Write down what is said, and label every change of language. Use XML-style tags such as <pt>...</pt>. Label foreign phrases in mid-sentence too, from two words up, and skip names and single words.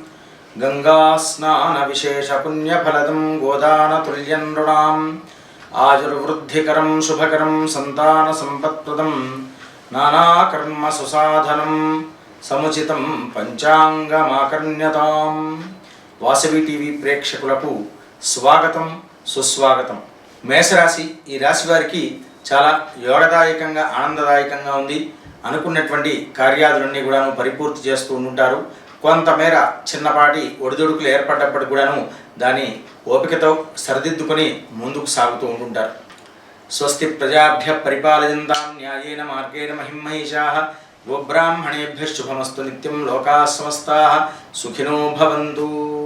<sa>गंगास्नानविशेषपुण्यफलदं गोदानतुल्यं नृणाम् आयुर्वृद्धिकरं शुभकरं संतानसम्पत्प्रदं नानाकर्मसुसाधनं समुचितं पंचांगमाकर्ण्यताम्।</sa> <te>వాసవి టీవీ ప్రేక్షకులకు స్వాగతం సుస్వాగతం। మేషరాశి ఈ రాశి వారికి చాలా యోగదాయకంగా ఆనందదాయకంగా ఉంది। అనుకున్నటువంటి కార్యాలన్నీ కూడాను పరిపూర్తి చేస్తూ ఉంటారు। కొంతమేర చిన్నపాటి ఒడిదుడుకులు ఏర్పడ్డప్పటికి కూడాను దాని ఓపికతో సరిదిద్దుకొని ముందుకు సాగుతూ ఉంటుంటారు।</te> <sa>స్వస్తి ప్రజాభ్య పరిపాలయంతాం న్యాయేన మార్గేణ మహిమహీషాః గోబ్రాహ్మణేభ్యః శుభమస్తు నిత్యం లోకాః సమస్తాః సుఖినో భవంతు।</sa>